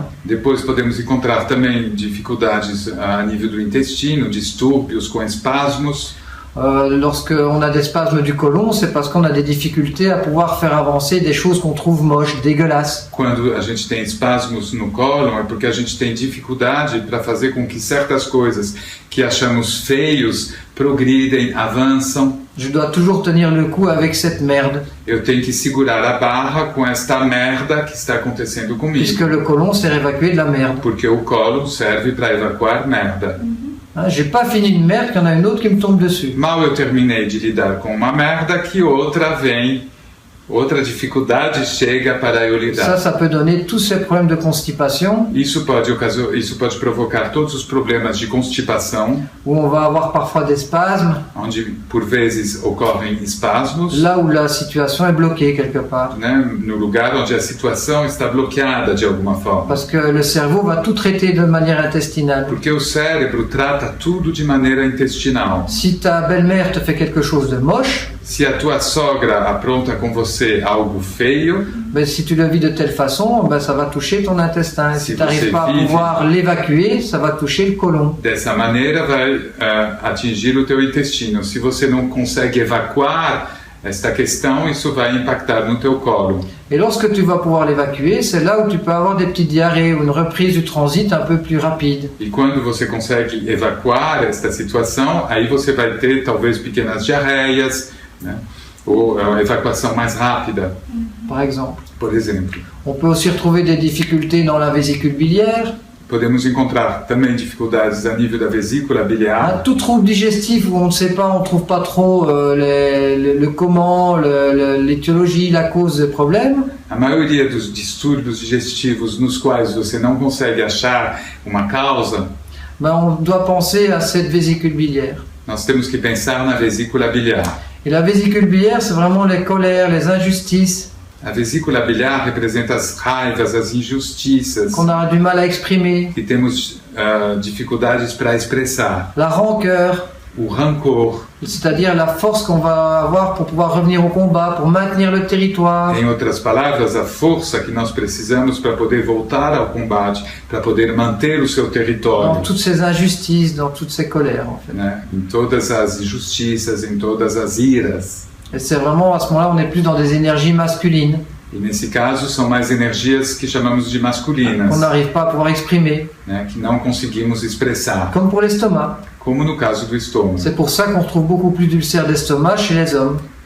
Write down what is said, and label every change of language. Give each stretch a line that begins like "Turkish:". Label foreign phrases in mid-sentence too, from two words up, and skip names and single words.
Portuguese: Depois podemos encontrar também dificuldades a nível do intestino, distúrbios com espasmos.
French: Lorsqu'on a des spasmes du côlon, c'est parce qu'on a des difficultés à pouvoir faire avancer des choses qu'on trouve moches, dégueulasses.
Portuguese: Quando a gente tem espasmos no cólon, é porque a gente tem dificuldade para fazer com que certas coisas que achamos feios progridem, avançam.
French: Je dois toujours tenir le coup avec cette merde.
Portuguese: Eu tenho que segurar a barra com esta merda que está acontecendo comigo.
French: Puisque le côlon sert à évacuer de la merde.
Portuguese: Porque o cólon serve para evacuar merda.
French: J'ai pas fini une merde, qu'il y en a une autre qui me tombe dessus.
Portuguese: Mal eu terminei de lidar com uma merda que outra vem Outra dificuldade chega para eu lidar.
French: Ça peut donner tous ces problèmes de constipation,
Portuguese: Isso pode provocar todos os problemas de constipação,
French: où on va avoir parfois des spasmes,
Portuguese: onde por vezes ocorrem espasmos,
French: là où la situation est bloquée quelque part.
Portuguese: né, no lugar onde a situação está bloqueada de alguma forma.
French: Parce que le cerveau va tout traiter de manière intestinale.
Portuguese: Porque o cérebro trata tudo de maneira intestinal.
French: Si ta belle-mère te fait quelque chose de moche,
Portuguese: Se a tua sogra apronta com você algo feio,
French: ben, si tu le vis de telle façon, ben, ça va toucher ton intestin. Et si Si tu n'arrives
Portuguese: você
French: pas à
Portuguese: vive-
French: pouvoir l'évacuer, ça va toucher le côlon.
Portuguese: dessa maneira vai atingir o teu intestino. Se você não consegue evacuar esta questão, isso vai impactar no teu colo.
French: Et lorsque tu vas pouvoir l'évacuer, c'est là où tu peux avoir des petites diarrhées ou une reprise du transit un peu plus rapide.
Portuguese: E quando você consegue evacuar esta situação, aí você vai ter talvez pequenas diarreias, né? Ou a evacuação mais rápida,
French: Par exemple.
Portuguese: por exemplo.
French: On peut aussi retrouver des difficultés dans la vésicule biliaire,
Portuguese: Podemos encontrar também dificuldades a nível da vesícula
French: un
Portuguese: biliar,
French: tout trouble digestif où on ne sait pas, on ne trouve pas trop le comment, l'étiologie, la cause des problèmes.
Portuguese: A maioria dos distúrbios digestivos nos quais você não consegue achar uma causa,
French: Ben, on doit penser à cette vésicule biliaire.
Portuguese: nós temos que pensar na vesícula biliar.
French: Et la vésicule biliaire, c'est vraiment les colères, les injustices
Portuguese: A vesícula biliar representa as raivas, as injustiças,
French: qu'on a du mal à exprimer,
Portuguese: que temos dificuldades para expressar.
French: la rancœur,
Portuguese: O rancor,
French: c'est-à-dire la force qu'on va avoir pour pouvoir revenir au combat, pour maintenir le territoire.
Portuguese: em outras palavras, a força que nós precisamos para poder voltar ao combate, para poder manter o seu
French: Dans
Portuguese: território,
French: toutes ces injustices, dans toutes ces colères, en fait.
Portuguese: né? Em todas as injustiças, em todas as iras.
French: Et c'est vraiment, à ce moment-là, on n'est plus dans des énergies masculines,
Portuguese: E nesse caso são mais energias que chamamos de
French: qu'on
Portuguese: masculinas,
French: n'arrive pas à pouvoir exprimer,
Portuguese: né? Que não conseguimos expressar,
French: comme pour l'estomac.
Portuguese: como no caso do estômago.
French: C'est pour ça qu'on retrouve beaucoup plus d'ulcères d'estomac chez les hommes que